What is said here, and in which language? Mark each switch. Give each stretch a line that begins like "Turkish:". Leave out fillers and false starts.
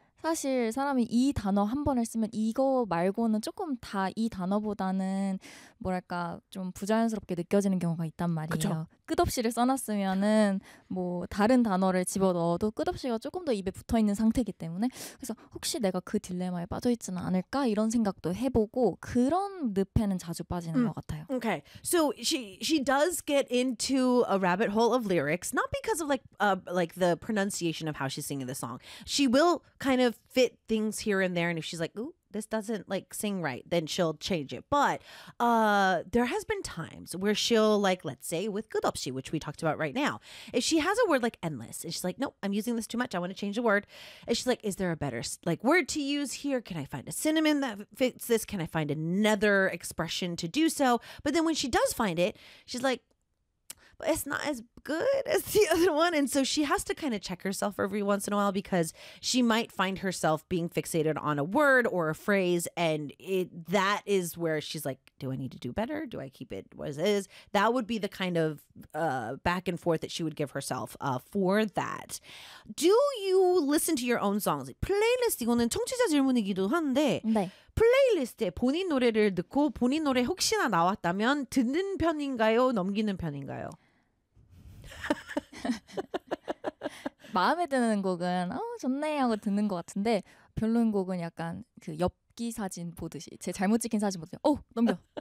Korean: 사실 사람이 이 단어 한 번을 쓰면 이거 말고는 조금 다 이 단어보다는 뭐랄까 좀 부자연스럽게 느껴지는 경우가 있단 말이에요. 그쵸? 끝없이를 써놨으면은 뭐 다른 단어를 집어넣어도 끝없이가 조금 더 입에 붙어있는 상태이기 때문에 그래서 혹시 내가 그 딜레마에 빠져있지는 않을까 이런 생각도 해보고 그런 늪에는 자주 빠지는 것 같아요.
English: Okay, so she does get into a rabbit hole of lyrics, not because of like the pronunciation of how she's singing the song. She will kind of fit things here and there, and if she's like, ooh, this doesn't like sing right, then she'll change it. But there has been times where she'll like, let's say with 끝없이, which we talked about right now, if she has a word like endless and she's like, nope, I'm using this too much, I want to change the word, and she's like, is there a better like word to use here, can I find a synonym that fits this, can I find another expression to do so? But then when she does find it, she's like, but it's not as good as the other one. And so she has to kind of check herself every once in a while because she might find herself being fixated on a word or a phrase. And that is where she's like, do I need to do better? Do I keep it as is? That would be the kind of back and forth that she would give herself for that. Do you listen to your own songs?
Korean: 플레이리스트 이거는 청취자 질문이기도 한데 네. 플레이리스트에 본인 노래를 듣고 본인 노래 혹시나 나왔다면 듣는 편인가요? 넘기는 편인가요? 마음에 드는 곡은 좋네 하고 듣는 것 같은데 별로인 곡은 약간 그 엽기 사진 보듯이 제 잘못 찍힌 사진 보듯이 넘겨.